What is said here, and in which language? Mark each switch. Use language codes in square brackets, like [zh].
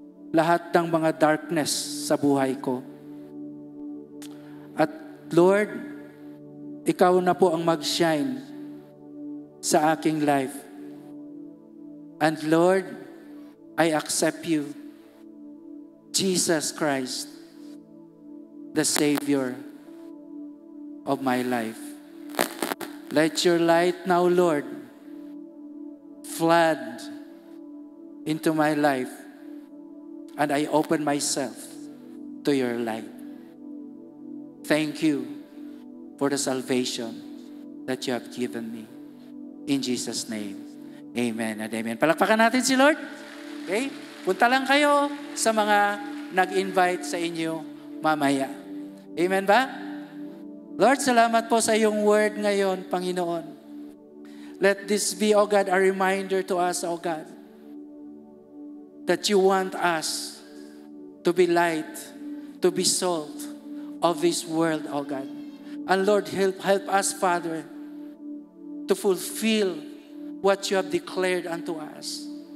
[tl] Lahat ng mga darkness sa buhay ko. At Lord, ikaw na po ang mag-shine sa aking life. [en] And Lord, I accept you, Jesus Christ, the Savior of my life. Let your light now, Lord, flood into my life, and I open myself to your light. Thank you for the salvation that you have given me. In Jesus' name, amen and amen. [tl] Palakpakan natin si Lord. [en] Okay? [tl] Punta lang kayo sa mga nag-invite sa inyo mamaya. Amen ba? Lord, salamat po sa iyong word ngayon, Panginoon. [en] Let this be, O God, a reminder to us, O God, that you want us to be light, to be salt of this world, O God. And Lord, help us, Father, to fulfill what you have declared unto us.